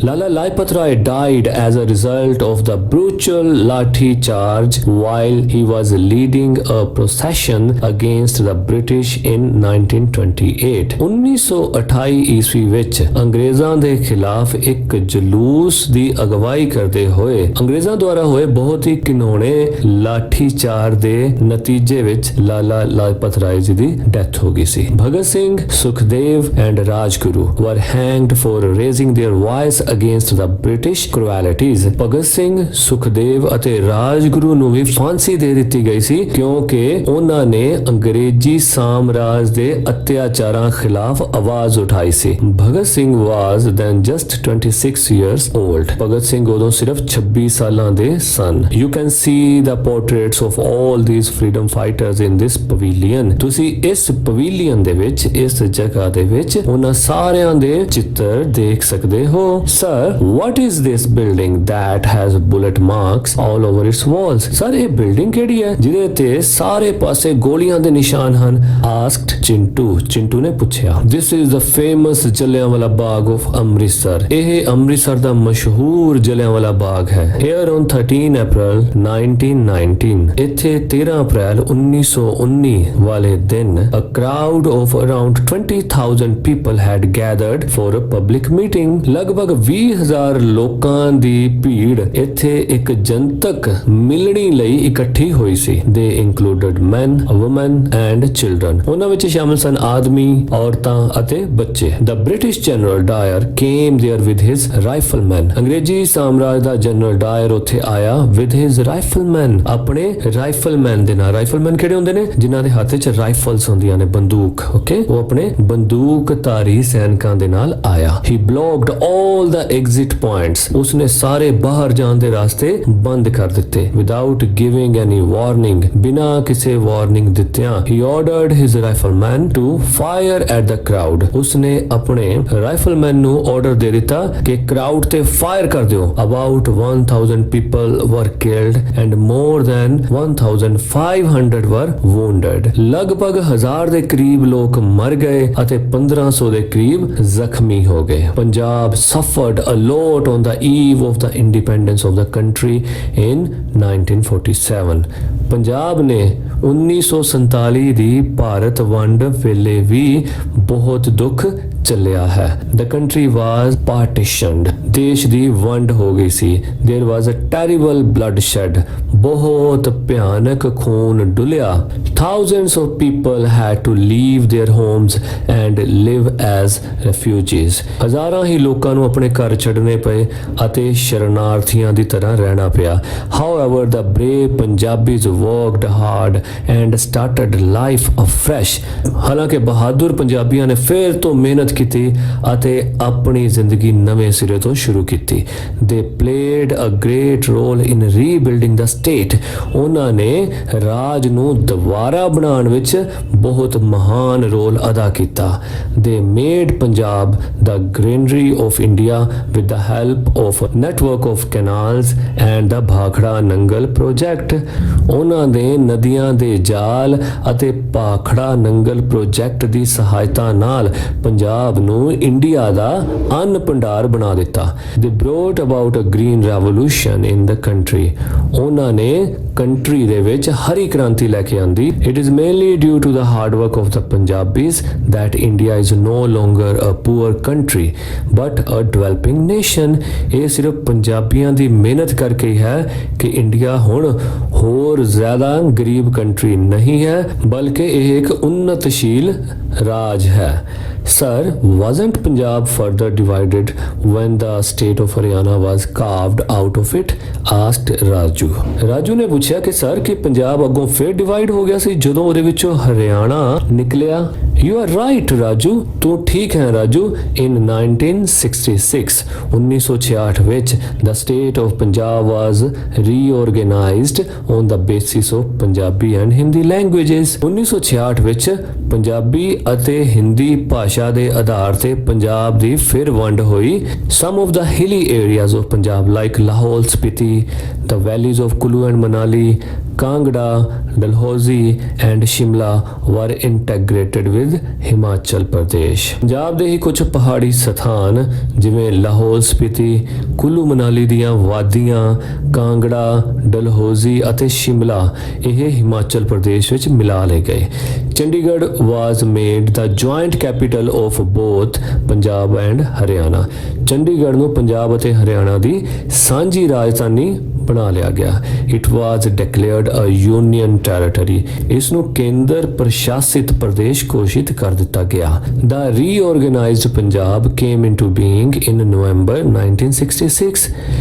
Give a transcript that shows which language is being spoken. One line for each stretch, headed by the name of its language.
English: Lala Lajpat Rai died as a result of the brutal lathi charge while he was leading a procession against the British in 1928.
Punjabi: 1928 ਈਸਵੀ ਵਿੱਚ ਅੰਗਰੇਜ਼ਾਂ ਦੇ ਖਿਲਾਫ ਇੱਕ ਜਲੂਸ ਦੀ ਅਗਵਾਈ ਅਗਵਾਈ ਕਰਦੇ ਹੋਏ ਅੰਗਰੇਜ਼ਾਂ ਦੁਆਰਾ ਹੋਏ ਬਹੁਤ ਹੀ ਘਿਨੌਣੇ ਲਾਠੀਚਾਰ ਦੇ ਨਤੀਜੇ ਵਿੱਚ ਲਾਲਾ ਲਾਜਪਤ ਰਾਏ ਜੀ ਦੀ ਡੈਥ ਹੋ ਗਈ ਸੀ।
English: Bhagat Singh, Sukhdev and Rajguru were hanged for raising their voice against the British cruelties।
Punjabi: Bhagat Singh, Sukhdev ਅਤੇ ਰਾਜਗੁਰੂ ਨੂੰ ਵੀ ਫਾਂਸੀ ਦੇ ਦਿੱਤੀ ਗਈ ਸੀ ਕਿਉਂਕਿ ਉਹਨਾਂ ਨੇ ਅੰਗਰੇਜ਼ੀ ਸਾਮਰਾਜ ਦੇ ਅਤਿਆਚਾਰਾਂ ਖਿਲਾਫ ਆਵਾਜ਼ ਉਠਾਈ ਸੀ।
English: Bhagat Singh was then just 26 years old।
Punjabi: Bhagat Singh ਉਦੋਂ ਸਿਰਫ 26 ਸਾਲਾਂ ਦੇ ਸਨ।
English: You can see the portraits of all these freedom fighters in this pavilion।
Punjabi: ਤੁਸੀਂ ਇਸ ਪਵੇਲੀਅਨ ਦੇ ਵਿੱਚ, ਇਸ ਜਗ੍ਹਾ ਦੇ ਵਿੱਚ ਉਹਨਾਂ ਸਾਰਿਆਂ ਦੇ ਚਿੱਤਰ ਦੇਖ ਸਕਦੇ ਹੋ।
English: Sir, what is this building that has bullet marks all over its walls?
Punjabi: Sir, ਇਹ ਬਿਲਡਿੰਗ ਕਿਹੜੀ ਹੈ ਜਿਹਦੇ ਤੇ ਸਾਰੇ ਪਾਸੇ ਗੋਲੀਆਂ ਦੇ ਨਿਸ਼ਾਨ ਹਨ?
English: Asked
Punjabi: ਚਿੰਟੂ ਨੇ ਪੁੱਛਿਆ।
English: This is the famous Jallianwala Bagh of Amritsar.
Punjabi: ਇਹ ਅੰਮ੍ਰਿਤਸਰ ਦਾ ਮਸ਼ਹੂਰ ਜਲਿਆਂਵਾਲਾ ਬਾਗ ਹੈ।
English: Here on 13 April 1919
Punjabi: ਇੱਥੇ 13 ਅਪ੍ਰੈਲ 1919 ਵਾਲੇ ਦਿਨ
English: a crowd of around 20,000 people had gathered for a public meeting।
Punjabi: ਲਗਭਗ 20,000 ਲੋਕਾਂ ਦੀ ਭੀੜ ਇੱਥੇ ਇੱਕ ਜਨਤਕ ਮਿਲਣੀ ਲਈ ਇਕੱਠੀ ਹੋਈ ਸੀ।
English: They included men, women and children।
Punjabi: ਉਹਨਾਂ ਵਿੱਚ ਸ਼ਾਮਲ ਸਨ ਆਦਮੀ, ਔਰਤਾਂ ਅਤੇ ਬੱਚੇ।
English: The British General Dyer came there with his riflemen।
Punjabi: ਅੰਗਰੇਜ਼ੀ ਸਾਮਰਾਜ ਦਾ ਜਨਰਲ ਡਾਇਰ ਉੱਥੇ ਆਇਆ
English: with his riflemen,
Punjabi: ਆਪਣੇ ਰਾਈਫਲਮੈਨ ਦੇ ਨਾਲ। ਰਾਈਫਲਮੈਨ ਕਿਹੜੇ ਹੁੰਦੇ ਨੇ? ਜਿਨ੍ਹਾਂ ਦੇ ਹੱਥ 'ਚ ਰਾਈਫਲਸ ਹੁੰਦੀਆਂ ਨੇ, ਬੰਦੂਕ। ਓਕੇ, ਉਹ ਆਪਣੇ ਬੰਦੂਕਧਾਰੀ ਸੈਨਿਕਾਂ ਦੇ ਨਾਲ ਆਇਆ।
English: He blocked all the exit points।
Punjabi: ਉਸਨੇ ਸਾਰੇ ਬਾਹਰ ਜਾਣ ਦੇ ਰਾਸਤੇ ਬੰਦ ਕਰ ਦਿੱਤੇ।
English: Without giving any warning,
Punjabi: ਬਿਨਾਂ ਕਿਸੇ warning ਦਿੱਤਿਆਂ
English: he ordered his riflemen to fire at the crowd।
Punjabi: ਉਸਨੇ ਆਪਣੇ ਰਾਈਫਲਮੈਨ ਨੂੰ ਆਰਡਰ ਦੇ ਦਿੱਤਾ ਕਿ ਕਰਾਊਡ ਤੇ ਫਾਇਰ ਕਰ ਦਿਓ।
English: About 1,000 people were killed and more than 1,500 were wounded।
Punjabi: ਲਗਭਗ 1000 ਦੇ ਕਰੀਬ ਲੋਕ ਮਰ ਗਏ ਅਤੇ 1500 ਦੇ ਕਰੀਬ ਜ਼ਖਮੀ ਹੋ ਗਏ।
English: Punjab suffered a lot on the eve of the independence of the country in 1947।
Punjabi: Punjab ਨੇ 1947 ਦੀ ਭਾਰਤ ਵੰਡ ਵੇਲੇ ਵੀ ਬਹੁਤ ਦੁੱਖ ਚੱਲਿਆ ਹੈ।
English: The country was partitioned।
Punjabi: ਦੇਸ਼ ਦੀ ਵੰਡ ਹੋ ਗਈ ਸੀ।
English: There was a terrible bloodshed।
Punjabi: ਬਹੁਤ ਭਿਆਨਕ ਖੂਨ ਡੁੱਲਿਆ।
English: Thousands of people had to leave their homes and live as refugees।
Punjabi: ਹਜ਼ਾਰਾਂ ਹੀ ਲੋਕਾਂ ਨੂੰ ਆਪਣੇ ਘਰ ਛੱਡਣੇ ਪਏ ਅਤੇ ਸ਼ਰਨਾਰਥੀਆਂ ਦੀ ਤਰ੍ਹਾਂ ਰਹਿਣਾ ਪਿਆ।
English: However, the brave Punjabis worked hard and started life afresh।
Punjabi: ਹਾਲਾਂਕਿ ਬਹਾਦਰ ਪੰਜਾਬੀਆਂ ਨੇ ਫਿਰ ਤੋਂ ਮਿਹਨਤ ਕੀਤੀ ਅਤੇ ਆਪਣੀ ਜ਼ਿੰਦਗੀ ਨਵੇਂ ਸਿਰੇ ਤੋਂ ਸ਼ੁਰੂ ਕੀਤੀ।
English: They played a great role in rebuilding the state।
Punjabi: ਉਹਨਾਂ ਨੇ ਰਾਜ ਨੂੰ ਦੁਬਾਰਾ ਬਣਾਉਣ ਵਿੱਚ ਬਹੁਤ ਮਹਾਨ ਰੋਲ ਅਦਾ ਕੀਤਾ।
English: They made Punjab the greenery of India with the help of a network of canals and the Bhakra Nangal project.
Punjabi: ਉਹਨਾਂ ਨੇ ਨਦੀਆਂ ਦੇ ਜਾਲ ਅਤੇ ਭਾਖੜਾ ਨੰਗਲ ਪ੍ਰੋਜੈਕਟ ਦੀ ਸਹਾਇਤਾ ਨਾਲ ਪੰਜਾਬ ਨੂੰ ਇੰਡੀਆ ਦਾ ਅੰਨ ਭੰਡਾਰ ਬਣਾ ਦਿੱਤਾ।
English: They brought about a green revolution in the country।
Punjabi: ਉਹਨਾਂ ਨੇ ਕੰਟਰੀ ਦੇ ਵਿੱਚ ਹਰੀ ਕ੍ਰਾਂਤੀ ਲੈ ਕੇ ਆਂਦੀ।
English: It is mainly due to the hard work of the Punjabis that India is no longer a poor country but a developing nation।
Punjabi: ਇਹ ਸਿਰਫ ਪੰਜਾਬੀਆਂ ਦੀ ਮਿਹਨਤ ਕਰਕੇ ਹੀ ਹੈ ਕਿ ਇੰਡੀਆ ਹੁਣ ਹੋਰ ਜ਼ਿਆਦਾ ਗਰੀਬ ਕੰਟਰੀ ਨਹੀਂ ਹੈ ਬਲਕਿ ਇਹ ਇੱਕ ਉન્નਤਸ਼ੀਲ ਰਾਜ ਹੈ।
English: Sir, wasn't Punjab further divided when the state of Haryana was carved out of it? Asked Raju।
Punjabi: Raju ਨੇ ਪੁੱਛਿਆ ਕਿ ਸਰ ਕਿ ਪੰਜਾਬ ਅੱਗੋਂ ਫਿਰ ਡਿਵਾਈਡ ਹੋ ਗਿਆ ਸੀ ਜਦੋਂ ਉਹਦੇ ਵਿੱਚੋਂ ਹਰਿਆਣਾ ਨਿਕਲਿਆ।
English: You are right, Raju.
Punjabi: ਤੂੰ ਠੀਕ ਹੈ ਰਾਜੂ।
English: In 1966
Punjabi: 1966 ਵਿੱਚ
English: the state of Punjab was reorganized on the basis of Punjabi and Hindi languages।
Punjabi: 1966 ਵਿੱਚ ਪੰਜਾਬੀ ਅਤੇ ਹਿੰਦੀ ਭਾਸ਼ਾ ਦੇ ਆਧਾਰ ਤੇ ਪੰਜਾਬ ਦੀ ਫਿਰ ਵੰਡ ਹੋਈ।
English: Some of the hilly areas of Punjab like Lahore, Spiti, the valleys of Kulu and Manali, Kangra, Dalhousie and Shimla were integrated with Himachal Pradesh।
Punjabi: Punjab ਦੇ ਹੀ ਕੁਝ ਪਹਾੜੀ ਸਥਾਨ ਜਿਵੇਂ ਲਾਹੌਲ, ਸਪੀਤੀ, ਕੁੱਲੂ ਮਨਾਲੀ ਦੀਆਂ ਵਾਦੀਆਂ, ਕਾਂਗੜਾ, ਡਲਹੌਜ਼ੀ ਅਤੇ ਸ਼ਿਮਲਾ ਇਹ ਹਿਮਾਚਲ ਪ੍ਰਦੇਸ਼ ਵਿੱਚ ਮਿਲਾ ਲਏ ਗਏ।
English: Chandigarh was made the joint capital of both Punjab and Haryana।
Punjabi: Chandigarh ਨੂੰ ਪੰਜਾਬ ਅਤੇ ਹਰਿਆਣਾ ਦੀ ਸਾਂਝੀ ਰਾਜਧਾਨੀ ਬਣਾ ਲਿਆ ਗਿਆ।
English: It was declared a union territory.
Punjabi: ਇਸ ਨੂੰ ਕੇਂਦਰ ਪ੍ਰਸ਼ਾਸਿਤ ਪ੍ਰਦੇਸ਼ ਘੋਸ਼ਿਤ ਕਰ ਦਿੱਤਾ ਗਿਆ।
English: The reorganised Punjab came into being in November 1966।